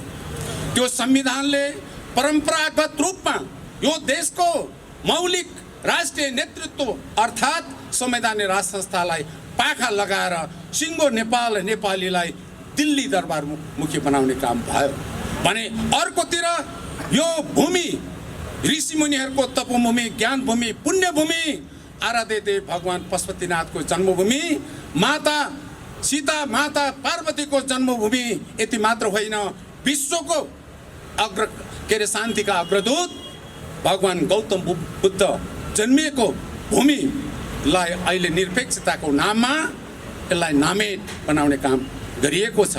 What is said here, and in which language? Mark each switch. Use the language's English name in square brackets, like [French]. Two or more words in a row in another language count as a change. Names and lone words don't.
[Nepali] त्यो संविधानले परम्परागत रूपमा यो देशको मौलिक राष्ट्रिय नेतृत्व अर्थात् संवैधानिक राज संस्थालाई पाखा लगाएर सिङ्गो नेपाल नेपालीलाई दिल्ली दरबार मुखी बनाउने काम भयो भने अर्कोतिर यो भूमि ऋषिमुनिहरूको तपोभूमि, ज्ञान भूमि, पुण्य भूमि, आराध्य देव भगवान पशुपतिनाथको जन्मभूमि, माता सीता, माता पार्वतीको जन्मभूमि, यति मात्र होइन विश्वको शान्तिका अग्रदूत भगवान गौतम बुद्ध जन्मिएको भूमिलाई अहिले निरपेक्षताको नाममा यसलाई नामेट बनाउने काम गरिएको छ।